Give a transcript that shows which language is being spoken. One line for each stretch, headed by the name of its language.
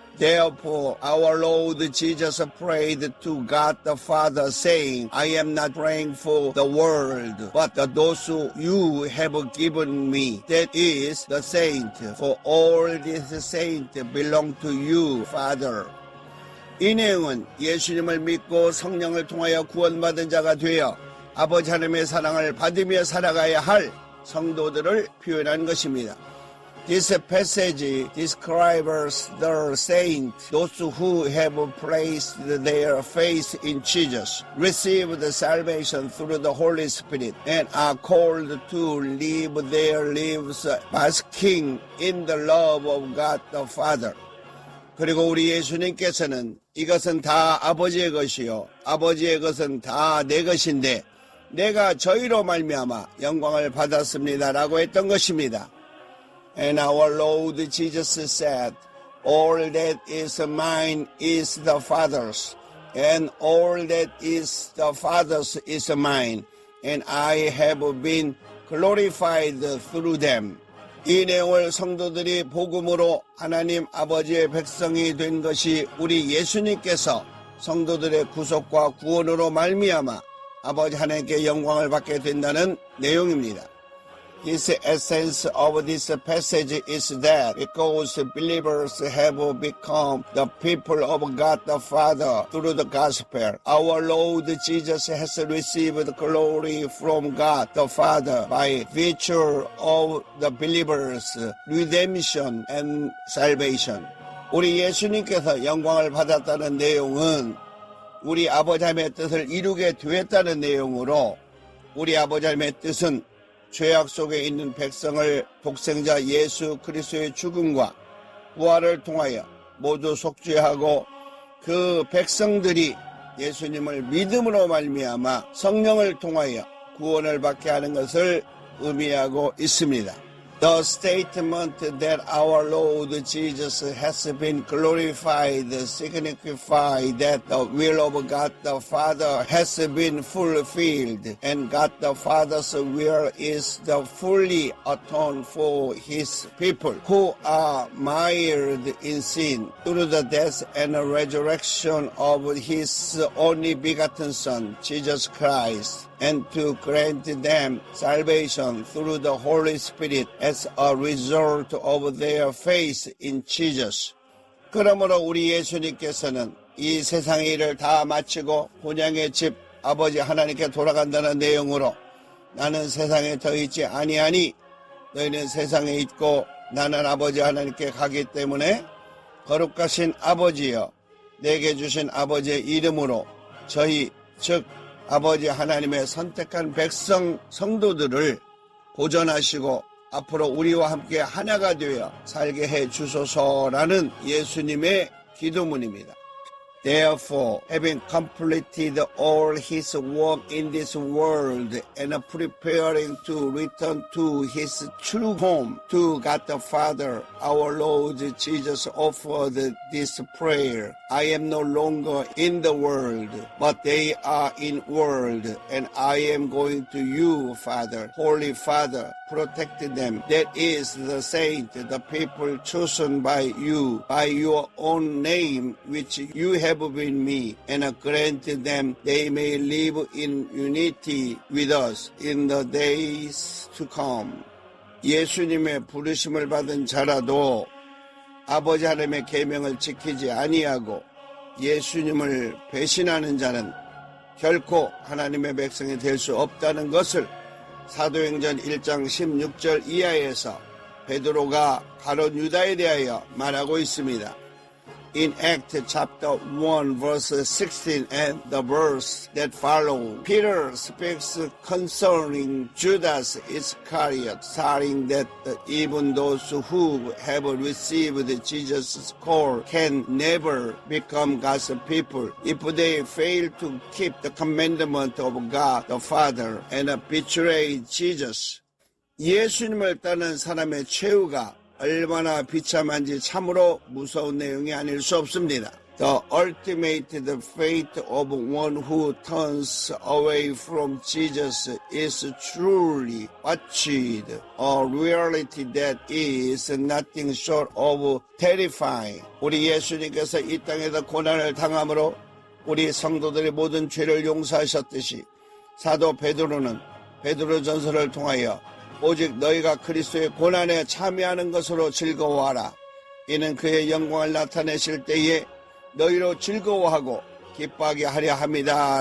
English: Therefore our Lord Jesus prayed to God the Father saying, I am not praying for the world but those you have given me, that is the saints, for all these saints belong to you, Father.
Korean: 이 내용은 예수님을 믿고 성령을 통하여 구원받은 자가 되어 아버지 하나님의 사랑을 받으며 살아가야 할 성도들을 표현한 것입니다.
English: This passage describes the saints, those who have placed their faith in Jesus, received salvation through the Holy Spirit, and are called to live their lives basking in the love of God the Father.
Korean: 그리고 우리 예수님께서는 이것은 다 아버지의 것이요 아버지의 것은 다 내 것인데 내가 저희로 말미암아 영광을 받았습니다라고 했던 것입니다.
English: And our Lord Jesus said, all that is mine is the Father's, and all that is the Father's is mine, and I have been glorified through them.
Korean: 이 내용을 성도들이 복음으로 하나님 아버지의 백성이 된 것이 우리 예수님께서 성도들의 구속과 구원으로 말미암아 아버지 하나님께 영광을 받게 된다는 내용입니다.
English: This essence of this passage is that because believers have become the people of God the Father through the gospel, our Lord Jesus has received glory from God the Father by virtue of the believers' redemption and salvation.
Korean: 우리 예수님께서 영광을 받았다는 내용은 우리 아버지 하나님의 뜻을 이루게 되었다는 내용으로 우리 아버지 하나님의 뜻은 죄악 속에 있는 백성을 독생자 예수 그리스도의 죽음과 부활을 통하여 모두 속죄하고 그 백성들이 예수님을 믿음으로 말미암아 성령을 통하여 구원을 받게 하는 것을 의미하고 있습니다.
English: The statement that our Lord Jesus has been glorified signifies that the will of God the Father has been fulfilled, and God the Father's will is to fully atone for His people who are mired in sin through the death and resurrection of His only begotten Son, Jesus Christ, and to grant them salvation through the Holy Spirit as a result of their faith in Jesus.
Korean: 그러므로 우리 예수님께서는 이 세상의 일을 다 마치고 본향의 집 아버지 하나님께 돌아간다는 내용으로 나는 세상에 더 있지 아니하니 너희는 세상에 있고 나는 아버지 하나님께 가기 때문에 거룩하신 아버지여 내게 주신 아버지의 이름으로 저희 즉 아버지 하나님의 선택한 백성 성도들을 보존하시고 앞으로 우리와 함께 하나가 되어 살게 해 주소서라는 예수님의 기도문입니다.
English: Therefore, having completed all his work in this world and preparing to return to his true home, to God the Father, our Lord Jesus offered this prayer. I am no longer in the world, but they are in world, and I am going to you, Father. Holy Father, protect them. That is the saint, the people chosen by you, by your own name, which you have been me, and grant them they may live in unity with us in the days to come.
Korean: 예수님의 부르심을 받은 자라도 아버지 하나님의 계명을 지키지 아니하고 예수님을 배신하는 자는 결코 하나님의 백성이 될 수 없다는 것을 사도행전 1장 16절 이하에서 베드로가 가룟 유다에 대하여 말하고 있습니다.
English: In Acts chapter 1 verse 16 and the verse that follow, Peter speaks concerning Judas Iscariot, saying that even those who have received Jesus' call can never become God's people if they fail to keep the commandment of God the Father and betray Jesus.
Korean: 예수님을 따르는 사람의 최후가 얼마나 비참한지 참으로 무서운 내용이 아닐 수 없습니다.
English: The ultimate fate of one who turns away from Jesus is truly watched, a reality that is nothing short of terrifying.
Korean: 우리 예수님께서 이 땅에서 고난을 당함으로 우리 성도들의 모든 죄를 용서하셨듯이 사도 베드로는 베드로전서를 통하여 오직 너희가 그리스도의 고난에 참여하는 것으로 즐거워하라. 이는 그의 영광을 나타내실 때에 너희로 즐거워하고 기뻐하게 하려 합니다.